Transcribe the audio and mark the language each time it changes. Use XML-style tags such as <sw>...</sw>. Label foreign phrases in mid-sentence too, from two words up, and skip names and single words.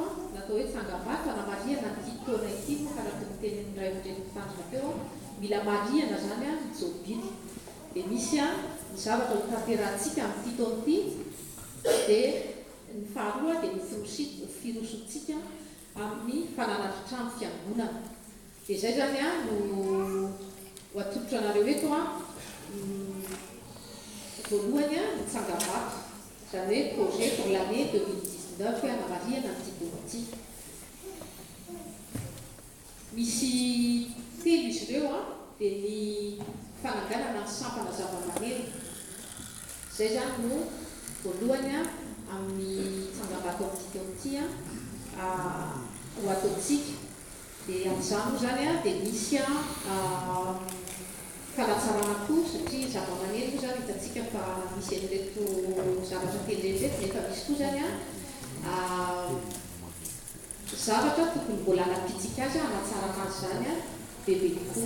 <mg>natao hoe tsangambato anamariana ty taona ity moa karaka ny tenin'ny ray aman-dreny teo mila mariana zany a jobily dia misy a ny zavatra ho tanterantsika amin'ity taona ity dia ny faharoa dia ny firosotsika amin'ny fananatrano fiangonana dia zay zany a no ho atolotra anareo eto a voalohany a ny tsangambato zany hoe</mg> <fr>projet pour l'année 2019</fr> <mg>hoe anamariana ny tytaona ity misy telo izy ireo a dia ny fananganana ny sampana zava-maneno zay zany no voalohany a amin'ny tsangambato amin'ity taona ity a ho ataontsika dia amin'izany moa zany a dia misy a fanatsarana koa satria zava-maneno moa zany hitantsika fa misy an'ireto zavatra telyreto nefa misy koa zany a zavatra tokony mbola anapitsika azy anatsarana azy zany a bebe tokoa.</mg>